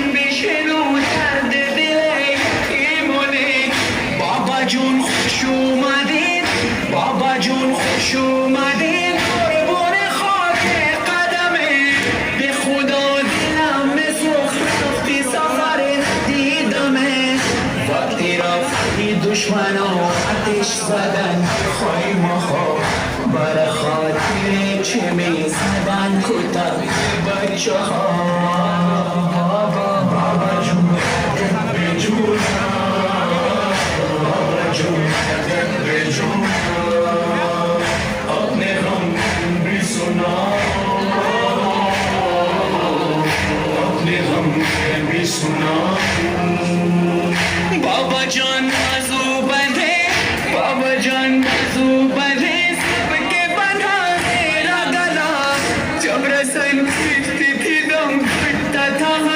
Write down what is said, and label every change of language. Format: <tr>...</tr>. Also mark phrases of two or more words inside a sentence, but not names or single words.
<fa>بشنو درد دل ایمونه بابا جون خوش اومدید بابا جون خوش اومدید قربون خاک قدمه به خدا دلم بسوخت رفتی سفر دیدمه وقتی رفتی دشمنا آتش زدن خیمه ها بر خاطر چه می زدن کتک بچه ها بابا جون به جون بابا جون به جون</fa> <ur>اپنے غم بھی سنا اپنے غم بھی سنا بابا جان بازو بندھے بابا جان بازو بندھے سب کے بندھا میرا گلا جب رسن کھینچتی تھی دم پھٹتا تھا ہر</ur>